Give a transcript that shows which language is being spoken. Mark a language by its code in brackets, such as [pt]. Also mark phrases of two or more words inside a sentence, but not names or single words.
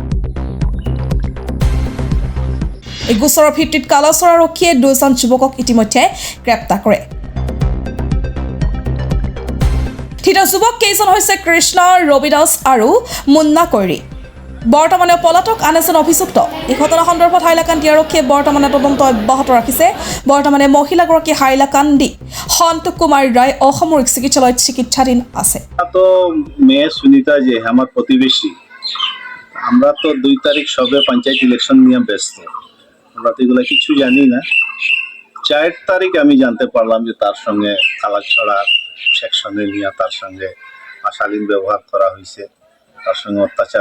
[as] এই গোচৰৰ ভিত্তিত কালচৰ আৰক্ষীয়ে দুজন যুৱকক ইতিমধ্যে গ্ৰেপ্তাৰ কৰে ধৃত যুৱক কেইজন হৈছে কৃষ্ণ ৰবিদাস আৰু মুন্না কৈৰী বৰ্তমানে পলাতক আন এজন অভিযুক্ত এই ঘটনা সন্দৰ্ভত হাইলাকান্দি আৰক্ষীয়ে বৰ্তমানে তদন্ত অব্যাহত ৰাখিছে বৰ্তমানে মহিলাগৰাকী হাইলাকান্দি সন্তোষ কুমাৰ ৰায় অসামৰিক চিকিৎসালয়ত চিকিৎসাধীন আছে [bn] তো মেয়ে সুনিতা যে আমার প্রতিবেশী আমরা তো 2 তারিখ সবে পঞ্চায়েত ইলেকশন নিয়ে ব্যস্ত আমরা তো এগুলো কিছু জানি না 4 তারিখ আমি জানতে পারলাম যে তার সঙ্গে কালাছড়া সেকশনে নিয়ে তার সঙ্গে অশালীন ব্যবহার করা হয়েছে তার সঙ্গে অত্যাচার